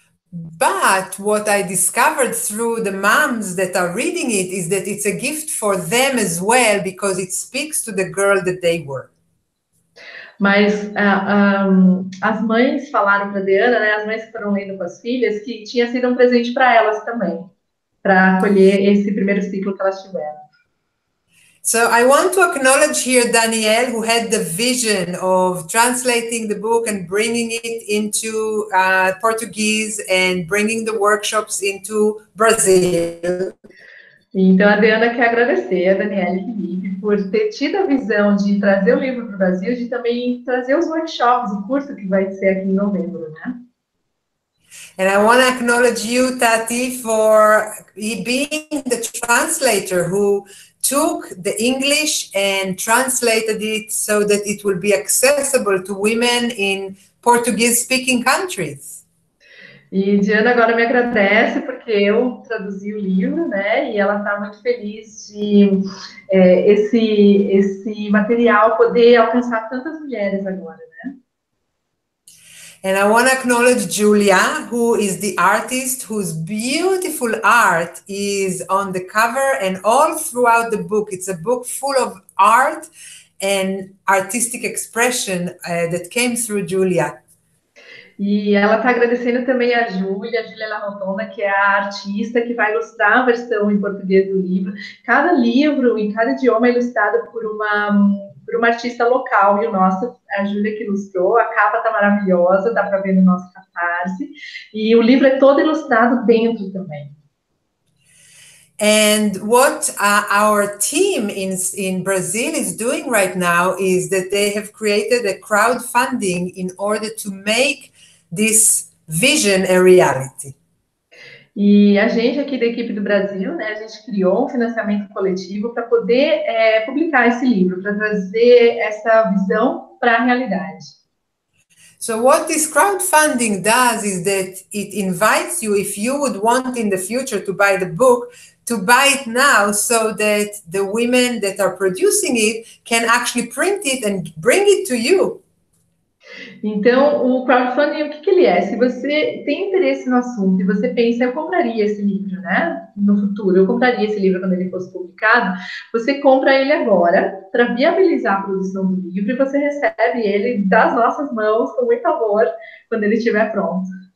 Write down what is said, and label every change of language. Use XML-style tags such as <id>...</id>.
<en>But what I discovered through the moms that are reading it is that it's a gift for them as well, because it speaks to the girl that they were.</en> <pt>Mas as mães falaram para a DeAnna, né, as mães que foram lendo com as filhas, que tinha sido um presente para elas também, para acolher esse primeiro ciclo que elas tiveram.</pt> <en>So I want to acknowledge here Danielle, who had the vision of translating the book and bringing it into Portuguese and bringing the workshops into Brazil.</en> <pt>Então, a DeAnna quer agradecer a Danielle Felipe por ter tido a visão de trazer o livro para o Brasil, de também trazer os workshops, o curso que vai ser aqui em novembro, né?</pt> <en>And I want to acknowledge you, Tati, for being the translator who took the English and translated it so that it will be accessible to women in Portuguese-speaking countries.</en> <pt>E DeAnna agora me agradece porque eu traduzi o livro, né? E ela está muito feliz de esse material poder alcançar tantas mulheres agora, né?</pt> <en>And I want to acknowledge Julia, who is the artist whose beautiful art is on the cover and all throughout the book. It's a book full of art and artistic expression that came through Julia.</en> <pt>E ela está agradecendo também a Júlia La Rotonda, que é a artista que vai ilustrar a versão em português do livro. Cada livro, em cada idioma, é ilustrado por uma artista local. E o nosso, a Júlia que ilustrou, a capa está maravilhosa, dá para ver no nosso Catarse. E o livro é todo ilustrado dentro também.</pt> <en>And what our team in Brazil is doing right now is that they have created a crowdfunding in order to make this vision a reality.</en> <pt>E a gente aqui da equipe do Brasil, né, a gente criou um financiamento coletivo para poder publicar esse livro, para trazer essa visão para a realidade.</pt> <en>So what this crowdfunding does is that it invites you, if you would want in the future to buy the book, to buy it now so that the women that are producing it can actually print it and bring it to you.</en> <pt>Então, o crowdfunding, o que ele é? Se você tem interesse no assunto e você pensa, eu compraria esse livro, né? No futuro, eu compraria esse livro quando ele fosse publicado, você compra ele agora para viabilizar a produção do livro e você recebe ele das nossas mãos com muito amor quando ele estiver pronto.</pt>